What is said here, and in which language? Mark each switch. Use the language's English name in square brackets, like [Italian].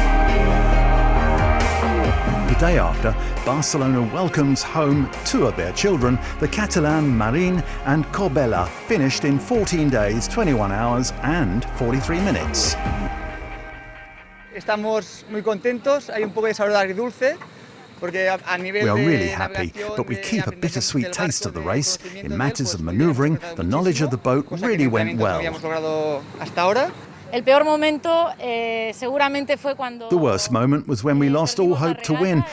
[English] The day after, Barcelona welcomes home two of their children. The Catalan Marín and Corbella finished in 14 days, 21 hours and 43 minutes. [Spanish] Estamos muy contentos, hay un poco de sabor agridulce. [English] We are really happy, but we keep a bittersweet taste of the race. In matters of manoeuvring, the knowledge of the boat really went well. The worst moment was when we lost all hope to win.